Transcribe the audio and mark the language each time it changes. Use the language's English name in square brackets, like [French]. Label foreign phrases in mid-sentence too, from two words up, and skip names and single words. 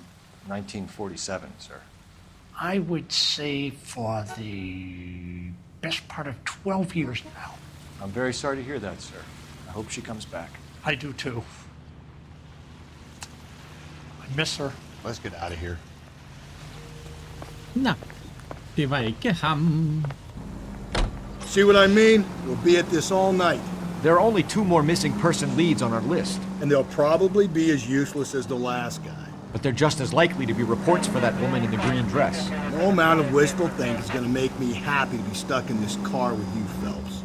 [English] 1947, sir. I would say for the best part of 12 years now. I'm very sorry to hear that, sir. I hope she comes back. I do too. I miss her. Let's get out of here. [Danish] Nej, det var ikke ham. [English] See what I mean? We'll be at this all night. There are only 2 more missing person leads on our list. And they'll probably be as useless as the last guy. But they're just as likely to be reports for that woman in the green dress. No amount of wishful thinking is gonna make me happy to be stuck in this car with you, Phelps.